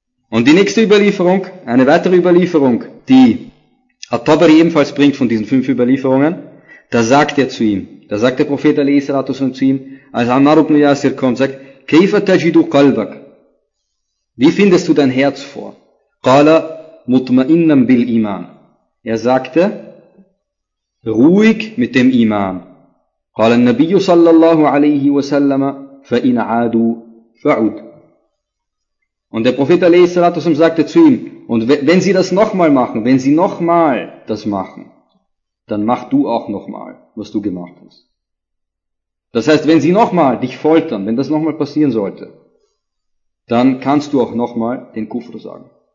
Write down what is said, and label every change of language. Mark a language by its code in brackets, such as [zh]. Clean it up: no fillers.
[de] Und die nächste Überlieferung, eine weitere Überlieferung, die At-Tabari ebenfalls bringt von diesen fünf Überlieferungen, da sagt er zu ihm, da sagt der Prophet a.s. zu ihm, als Ammar ibn Yasir kommt, sagt, [ar] كَيْفَ تَجِدُ قَلْبَكْ, [de] wie findest du dein Herz vor? [ar] قَالَ مُطْمَئِنًا بِالْإِيمَانِ, [de] er sagte, ruhig mit dem Iman. [ar] قَالَ النَّبِيُّ صَلَّى اللَّهُ عَلَيْهِ وَسَلَّمَ فَإِنْ عَادُوا فَعُدْ, [de] und der Prophet a.s. sagte zu ihm, und wenn sie das nochmal machen, wenn sie nochmal das machen, dann mach du auch nochmal, was du gemacht hast. Das heißt, wenn sie nochmal dich foltern, wenn das nochmal passieren sollte, dann kannst du auch nochmal den Kufr sagen.